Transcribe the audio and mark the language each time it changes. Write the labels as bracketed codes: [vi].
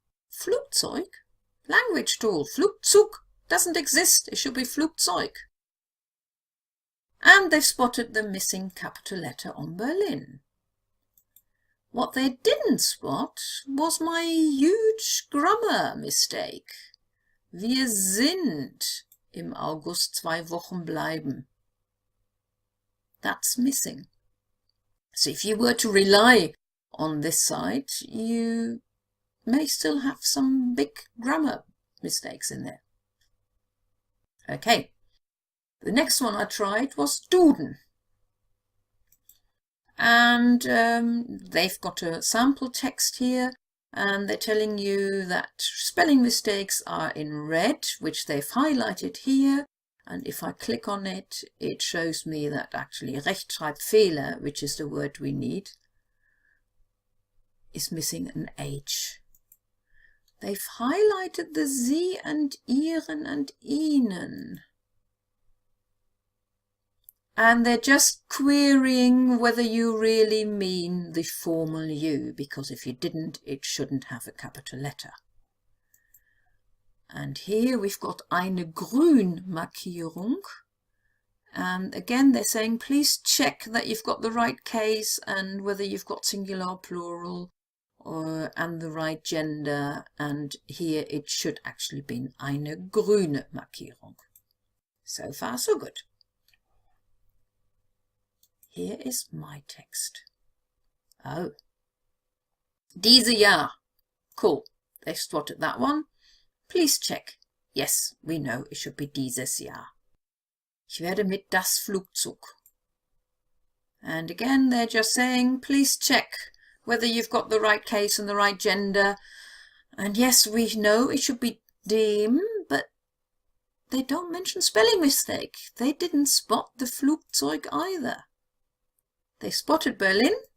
[en] Flugzeug? Language tool. Flugzeug doesn't exist. It should be Flugzeug. And they've spotted the missing capital letter on Berlin. What they didn't spot was my huge grammar mistake. [de] Wir sind im August 2 Wochen bleiben. [en] That's missing. So if you were to rely on this site, you may still have some big grammar mistakes in there. Okay. The next one I tried was Duden. And they've got a sample text here, and they're telling you that spelling mistakes are in red, which they've highlighted here. And if I click on it, it shows me that actually Rechtschreibfehler, which is the word we need, is missing an H. They've highlighted the Sie and Ihren and Ihnen. And they're just querying whether you really mean the formal you, because if you didn't, it shouldn't have a capital letter. And here we've got [de] eine Grünmarkierung, [en] And again, they're saying, please check that you've got the right case and whether you've got singular or plural and the right gender. And here it should actually be [de] eine grüne Markierung. [en] So far, so good. Here is my text. Oh. [de] Diese Jahr. [en] Cool. They've spotted that one. Please check. Yes, we know it should be [de] dieses Jahr. Ich werde mit das Flugzeug. [en] And again, they're just saying, please check whether you've got the right case and the right gender. And yes, we know it should be dem, but they don't mention spelling mistake. They didn't spot the Flugzeug either. They spotted Berlin.